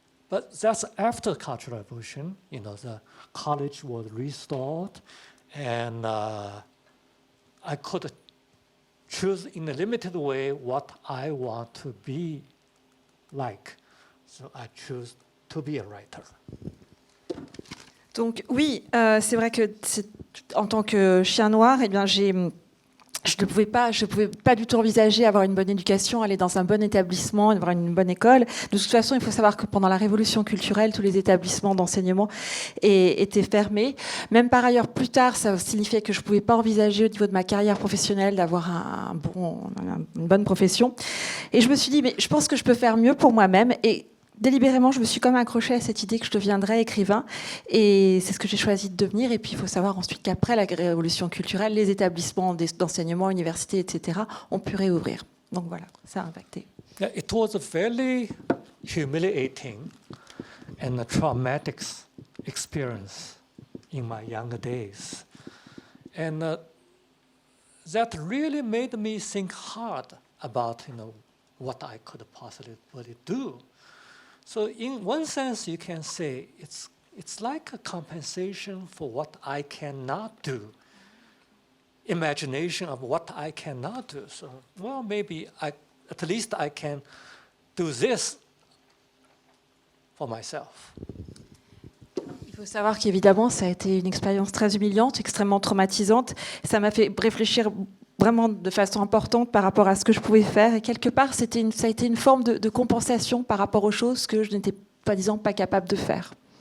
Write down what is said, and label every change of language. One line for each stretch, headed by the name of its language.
English: But that's after Cultural Revolution. The college was restored, and I could choose in a limited way what I want to be like. So I choose to be a writer.
French: Donc oui, c'est vrai que en tant que chien noir, eh bien, j'ai je ne pouvais pas du tout envisager avoir une bonne éducation, aller dans un bon établissement, avoir une bonne école. De toute façon, il faut savoir que pendant la Révolution culturelle, tous les établissements d'enseignement étaient fermés. Même par ailleurs, plus tard, ça signifiait que je ne pouvais pas envisager au niveau de ma carrière professionnelle d'avoir une bonne profession. Et je me suis dit, mais je pense que je peux faire mieux pour moi-même. Et délibérément, je me suis quand même accrochée à cette idée que je deviendrais écrivain. Et c'est ce que j'ai choisi de devenir. Et puis, il faut savoir ensuite qu'après la révolution culturelle, les établissements d'enseignement, universités, etc., ont pu réouvrir. Donc voilà, ça a impacté.
English: Yeah, it was a very humiliating and a traumatic experience in my younger days. And that really made me think hard about, what I could possibly do. So in one sense, you can say it's like a compensation for what I cannot do. Imagination of what I cannot do. So, well, maybe at least I can do this for myself.
French: Il faut savoir qu'évidemment, ça a été une expérience très humiliante, extrêmement traumatisante. Ça m'a fait réfléchir vraiment de façon importante par rapport à ce que je pouvais faire. Et quelque part, ça a été une forme de compensation par rapport aux choses que je n'étais pas capable de faire.